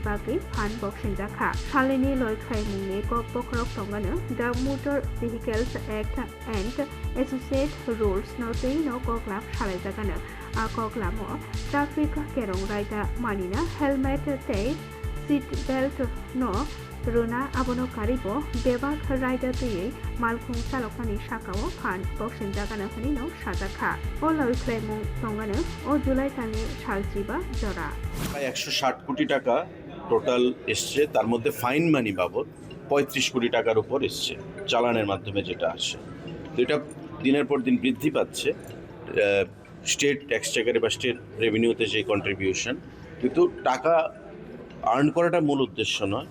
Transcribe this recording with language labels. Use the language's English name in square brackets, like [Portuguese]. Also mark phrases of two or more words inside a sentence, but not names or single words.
[Kok Borok] बागै फान बक्सिनजाखा सालेनि लयख्लायमुंनि बखरक दंगानो द मोटर भेहिकल्स एक्ट एन्ड एसोसिएट रुल्स नोतै नो कक्लाब सालायजागानो आ कक्लामो ट्राफिक केरं रायदा मानिना हेलमेट तै [English] seat belt [Kok Borok] नो रुना आबोनो कारिबो बेबाक रायदा तैयै मालखुं चालकनानि साकाओ फान बक्सिन जागानो हनिनो साजाखा ओ लयख्लायमुं दंगानो ओ जुलाई तानि सालजिबा जरा [Bangla] প্রায় 160 কোটি টাকা টোটাল এসছে। তার মধ্যে [English] fine money [Bangla] বাবদ 35 কোটি টাকার উপর এসছে চালানের মাধ্যমে যেটা আসে। তো এটা দিনের পর দিন বৃদ্ধি পাচ্ছে [English] state exchequer [Bangla] বা [English] state revenue [Bangla] যে কন্ট্রিবিউশন। কিন্তু টাকা আর্ন করাটা মূল উদ্দেশ্য নয়।